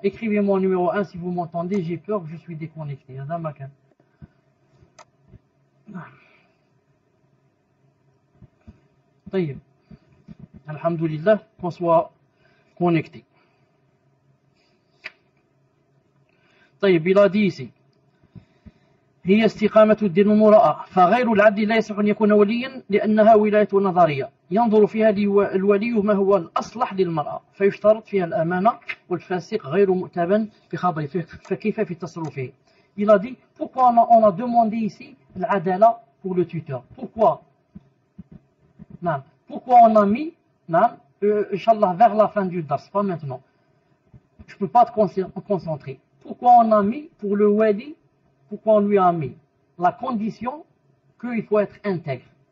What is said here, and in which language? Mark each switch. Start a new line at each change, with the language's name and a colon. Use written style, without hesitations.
French: Écrivez-moi numéro 1 si vous m'entendez, j'ai peur que je suis déconnecté. Alhamdulillah, qu'on soit connecté. Il a dit ici
Arabic: هي استقامة الدين والمروءة فغير العدل لا يصح أن يكون وليا لأنها ولاية نظرية ينظر فيها الولي ما هو الأصلح للمرأة فيشترط فيها الأمانة والفاسق غير مؤتمن في خبره فكيف في تصرفه.
French: Il a dit pourquoi on a demandé ici l'adala pour le tuteur. Pourquoi on a mis Inch'Allah vers la fin du dars, pas maintenant. Je ne peux pas te concentrer. pourquoi on a mis pour le wali, pourquoi on lui a mis la condition qu'il faut être intègre.